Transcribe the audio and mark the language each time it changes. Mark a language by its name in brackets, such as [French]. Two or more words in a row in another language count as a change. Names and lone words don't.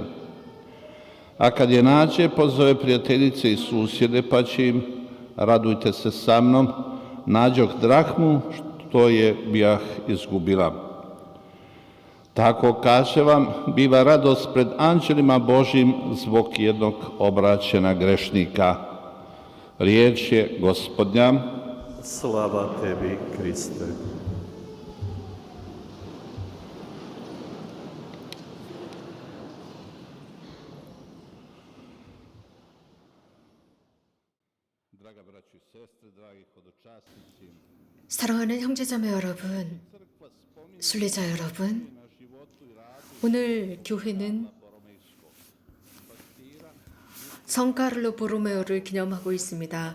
[Croatian] A kad je nađe, pozove prijateljice i susjede, pa će im, radujte se sa mnom, nađoh drahmu, što je bijah izgubila. Tako, kaže vam, biva radost pred anđelima Božjim zbog jednog obraćena grešnika. Riječ je Gospodnja. Slava tebi, Kriste. [Korean] 사랑하는 형제자매 여러분, 순례자 여러분, 오늘 교회는 성 카를로 보로메오를 기념하고 있습니다.